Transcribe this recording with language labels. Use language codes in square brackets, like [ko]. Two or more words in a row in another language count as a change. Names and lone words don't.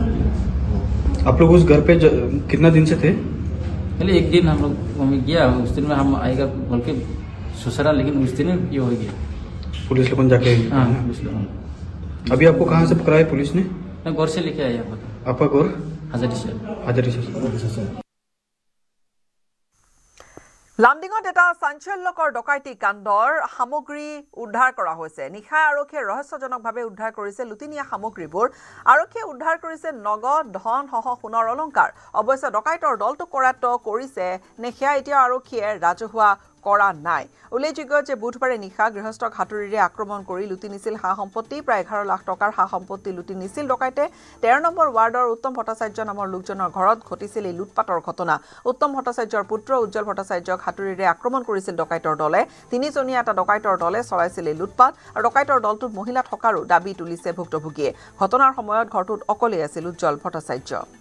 [hi] आप लोग उस घर पे कितना दिन से थे पहले एक दिन हम लोग मम्मी गया उस दिन में हम आएगा बोल के ससुरा लेकिन उस दिन ये हो गया पुलिस लोगों जाके हाँ पुलिस लोग अभी आपको कहाँ से पकड़ा है पुलिस ने मैं घर से लेके आया आपका घर हाजरी से [as] লামডিঙত এটা চাঞ্চল্যকৰ ডকাইতি কাণ্ডৰ সামগ্ৰী উদ্ধাৰ কৰা হৈছে নিশা আৰক্ষীয়ে ৰহস্যজনকভাৱে উদ্ধাৰ কৰিছে লুটিনিয়া সামগ্ৰীবোৰ আৰক্ষীয়ে উদ্ধাৰ কৰিছে নগদ ধন সহ সোণৰ অলংকাৰ অৱশ্যে ডকাইতৰ দলটো কৰাত কৰিছে নিশা এতিয়া আৰক্ষীয়ে ৰাজহুৱা কৰা নাই উল্লেখযোগ্য যে বুধবাৰে নিশা গৃহস্থক হাতুৰিৰে আক্ৰমণ কৰি লুটি নিছিল হা সম্পত্তি প্ৰায় 11 লাখ টকাৰ হা সম্পত্তি লুটি নিছিল ডকাইতে 13 নম্বৰ ৱাৰ্ডৰ উত্তম ভট্টাচাৰ্য নামৰ লোকজনৰ ঘৰত ঘটিছিল এই লুটপাটৰ ঘটনা উত্তম ভট্টাচাৰ্যৰ পুত্ৰ উজ্জ্বল ভট্টাচাৰ্যক হাতুৰিৰে আক্ৰমণ কৰিছিল ডকাইতৰ দলে তিনিজনীয়া এটা ডকাইতৰ দলে চলাইছিল এই লুটপাট আৰু ডকাইতৰ দলটোত মহিলা থকাৰো দাবী তুলিছে ভুক্তভোগীয়ে ঘটনাৰ সময়ত ঘৰটোত অকলে আছিল উজ্জ্বল ভট্টাচাৰ্য